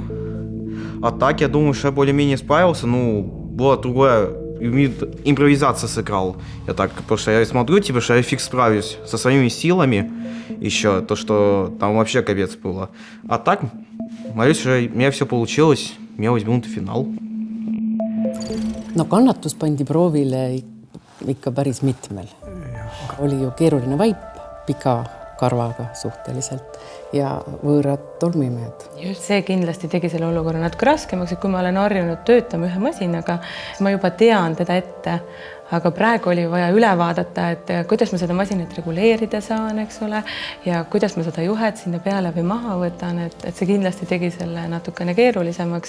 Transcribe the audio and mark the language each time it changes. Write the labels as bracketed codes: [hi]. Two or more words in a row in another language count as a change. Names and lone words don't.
[ru] А так, я думаю, что я более-менее справился. Была другая импровизация сыграл. Я так, потому что я смотрю, типа, что я фиг справлюсь со своими силами еще. То, что там вообще капец было. А так, молюсь, что у меня все получилось. Меня возьмут в финал. [et] Kannatus pandi proovile ikka päris mitmel. Oli ju keeruline vaip, pika karvaga suhteliselt ja võõrad tolmuimejad. Just see kindlasti tegi selle olukorra natuke raskemaks, et kui ma olen harjunud töötama ühe masinaga, ma juba tean teda ette, aga praegu oli vaja üle vaadata, et kuidas ma seda masinat reguleerida saan, eks ole, ja kuidas ma seda juhet sinna peale või maha võtan, et see kindlasti tegi selle natukene keerulisemaks.